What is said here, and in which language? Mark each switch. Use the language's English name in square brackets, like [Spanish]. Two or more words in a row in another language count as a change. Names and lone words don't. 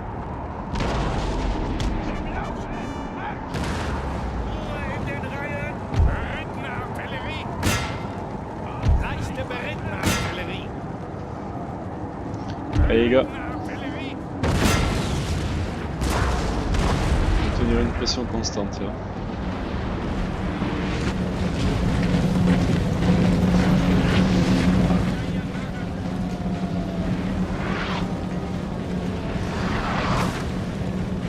[German] Ruhe in den Reihen! Berittene Artillerie! Leichte berittene Artillerie! [French] Allez les gars, [German] Artillerie! [French] tenir une pression constante là. Là